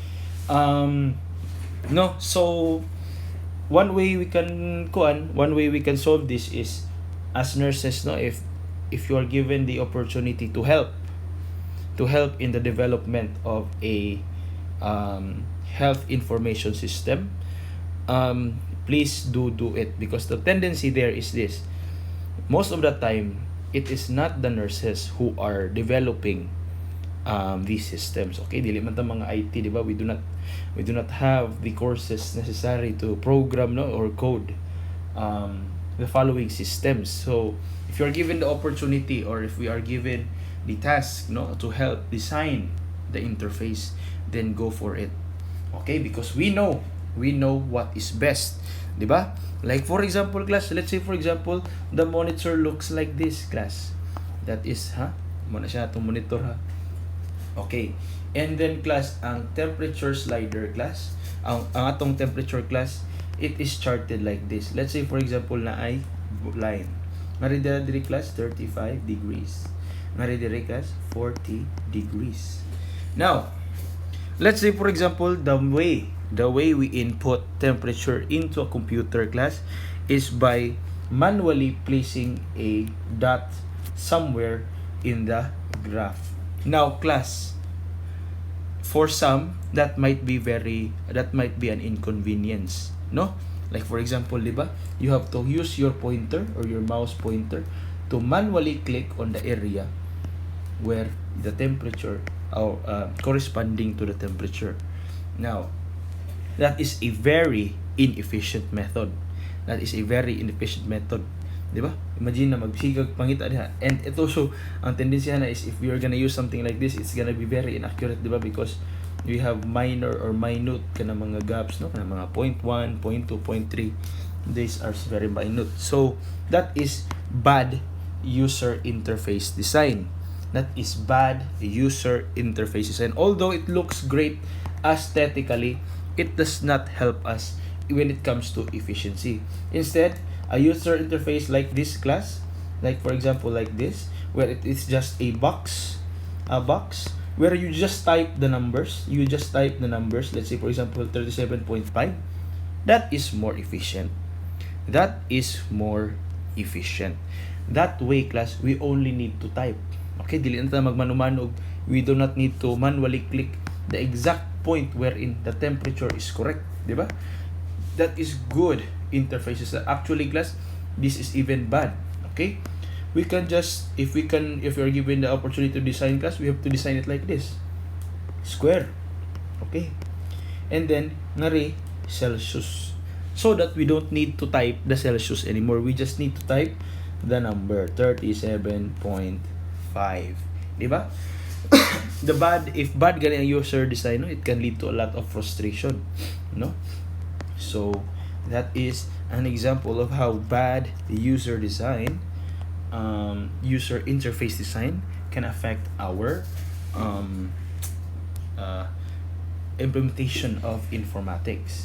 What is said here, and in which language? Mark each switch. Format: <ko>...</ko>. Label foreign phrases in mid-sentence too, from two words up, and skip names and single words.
<en>No, so one way we can solve this is, as nurses, no, if if you are given the opportunity to help in the development of a health information system, please do it, because the tendency there is this: most of the time it is not the nurses who are developing these systems.</en> <ceb>Okay, dili man ta mga IT,</ceb> <tl>di ba?</tl> <en>We do not have the courses necessary to program, no, or code the following systems. So if you are given the opportunity, or if we are given the task, no, to help design the interface, then go for it. Okay, because we know what is best,</en> <tl>di ba?</tl> <en>Like for example, class, let's say for example, the monitor looks like this, class. That is,</en> <ceb>muna siya itong monitor, ha.</ceb> <en>Okay. And then, class,</en> <ceb>ang</ceb> <en>temperature slider,</en> <ceb>class, ang atong temperature, class,</ceb> <en>it is charted like this. Let's say for example</en> <ceb>na ay</ceb> <en>line.</en> <ceb>Mari diri, class, 35 degrees. Mari diri, class, 40 degrees.</ceb> <en>Now, let's say for example, the way we input temperature into a computer, class, is by manually placing a dot somewhere in the graph. Now, class, for some, that might be an inconvenience, no? Like for example,</en> <tl>di ba,</tl> <en>you have to use your pointer or your mouse pointer to manually click on the area where the temperature or corresponding to the temperature. Now, that is a very inefficient method.</en> <tl>Di ba?</tl> <ceb>Imagine na magsigag pangita diha.</ceb> <en>And it also,</en> <ceb>ang tendency na</ceb> <en>is if you're gonna use something like this, it's gonna be very inaccurate,</en> <tl>di ba?</tl> <en>Because you have minor or minute</en> <ceb>kana mga</ceb> <en>gaps, no?</en> <ceb>Kana mga 0.1, 0.2, 0.3.</ceb> <en>These are very minute. So, that is bad user interface design. Although it looks great aesthetically, it does not help us when it comes to efficiency. Instead, a user interface like this, class, like for example like this, where it is just a box where you just type the numbers. Let's say for example 37.5. That is more efficient. That way, class, we only need to type.</en> <ceb>Okay, dili na tayo magmanumanog.</ceb> <en>We do not need to manually click the exact point wherein the temperature is correct,</en> <tl>di ba?</tl> <en>That is good interfaces. Actually, class, this is even bad. Okay, we can just, if we are given the opportunity to design, class, we have to design it like this, square. Okay, and then ngari Celsius, so that we don't need to type the Celsius anymore. We just need to type the number 37.5,</en> <tl>di ba?</tl> <en>If bad</en> <ceb>gani ang</ceb> <en>user design, no, it can lead to a lot of frustration, no? So that is an example of how bad the user interface design can affect our implementation of informatics.</en>